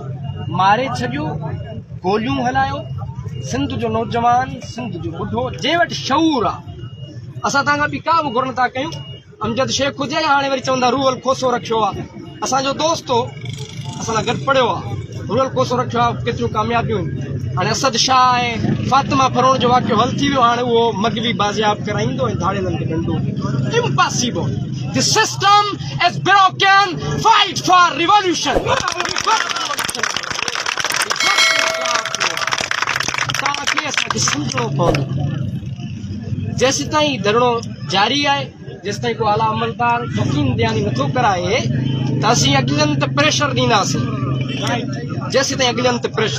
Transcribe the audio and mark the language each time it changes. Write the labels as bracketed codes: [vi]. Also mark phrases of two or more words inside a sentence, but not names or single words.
[sd] मारे छॾियो गोलियूं हलायो सिंध जो नौजवान सिंध जो ॿुढो जंहिं वटि शऊर आहे असां तव्हांखां ॿी का बि घुर नथा कयूं अमजद शेख हुजे हाणे वरी चवंदा रूरल खोसो रखियो आहे असांजो दोस्त हो असां सां गॾु पढ़ियो आहे रूरल कोसो रखियो आहे केतिरियूं कामयाबियूं आहिनि हाणे असद शाह ऐं फातिमा फरोण जो वाक़ियो हल थी वियो हाणे उहो मगवी बाज़ियाब कराईंदो ऐं धाड़ेलनि खे ॾंडो इम्पॉसिबल [en] The system is broken. Fight for revolution. [sd] जेसि ताईं धरणो जारी आहे जेसि ताईं को आला अमलदार यकीन ॾियानी नथो कराए त असीं अॻिलनि ते प्रेशर ॾींदासीं जेसि ताईं अॻिलनि ते प्रेशर